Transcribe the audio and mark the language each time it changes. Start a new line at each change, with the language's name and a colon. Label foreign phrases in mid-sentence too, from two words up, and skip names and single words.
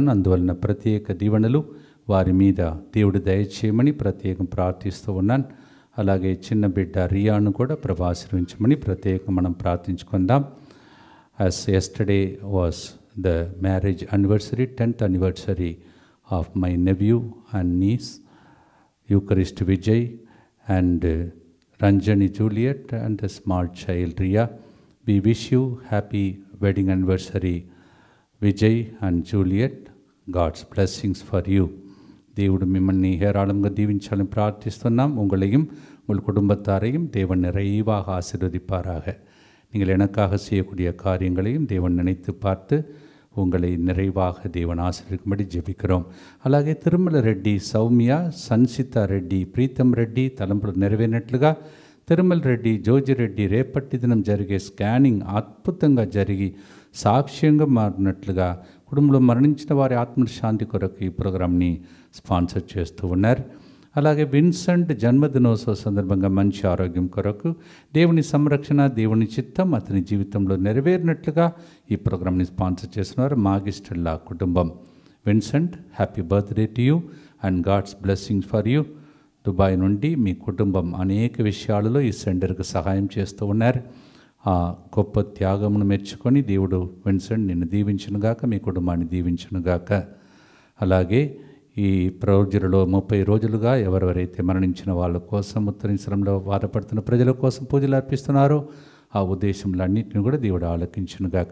Telugu: అందువలన ప్రత్యేక దీవెనలు వారి మీద దేవుడు దయచేయమని ప్రత్యేకం ప్రార్థిస్తూ ఉన్నాను. అలాగే చిన్న బిడ్డ రియాను కూడా ప్రభు ఆశీర్వదించమని ప్రత్యేకం మనం ప్రార్థించుకుందాం.
English: As yesterday was the marriage anniversary, 10th anniversary of my nephew and niece Eucharist Vijay and Ranjani Juliet and the small child Ria. We wish you happy wedding anniversary Vijay and Juliet. God's blessings for you.
Telugu: దేవుడు మిమ్మల్ని హేరాళంగా దీవించాలని ప్రార్థిస్తున్నాం.
Tamil: உங்களையும் உங்கள் குடும்பத்தாரையும் தேவன் நிறைவாக ஆசீர்வதிப்பாராக. நீங்கள் எனக்காக செய்யக்கூடிய காரியங்களையும் தேவன் நினைத்து பார்த்து உங்களை நிறைவாக தேவன் ஆசீர்வதிக்கும்படி ஜெபிக்கிறோம்.
Telugu: అలాగే తిరుమల రెడ్డి సౌమ్య, సన్సిత రెడ్డి, ప్రీతం రెడ్డి తలంపులు నెరవేరినట్లుగా తిరుమల రెడ్డి, జోజి రెడ్డి రేపటి దినం జరిగే స్కానింగ్ అద్భుతంగా జరిగి సాక్ష్యంగా మారినట్లుగా కుటుంబంలో మరణించిన వారి ఆత్మశాంతి కొరకు ఈ ప్రోగ్రాంని స్పాన్సర్ చేస్తూ ఉన్నారు. అలాగే విన్సెంట్ జన్మదినోత్సవ సందర్భంగా మంచి ఆరోగ్యం కొరకు దేవుని సంరక్షణ, దేవుని చిత్తం అతని జీవితంలో నెరవేరినట్లుగా ఈ ప్రోగ్రాంని స్పాన్సర్ చేస్తున్నారు మాగిస్టర్లా కుటుంబం.
English: Vincent, happy birthday to you and God's blessings for you.
Telugu: దుబాయ్ నుండి మీ కుటుంబం అనేక విషయాలలో ఈ సెంటర్కి సహాయం చేస్తూ ఉన్నారు. ఆ గొప్ప త్యాగమును మెచ్చుకొని దేవుడు విన్సెంట్ నిన్ను దీవించునుగాక, మీ కుటుంబాన్ని దీవించునుగాక. అలాగే ఈ రోజులలో 30 రోజులుగా ఎవరెవరైతే మరణించిన వాళ్ళ కోసం, ఉత్తరీశ్వరంలో బాధపడుతున్న ప్రజల కోసం పూజలు అర్పిస్తున్నారో ఆ ఉద్దేశములన్నింటినీ కూడా దేవుడు ఆలకించునుగాక.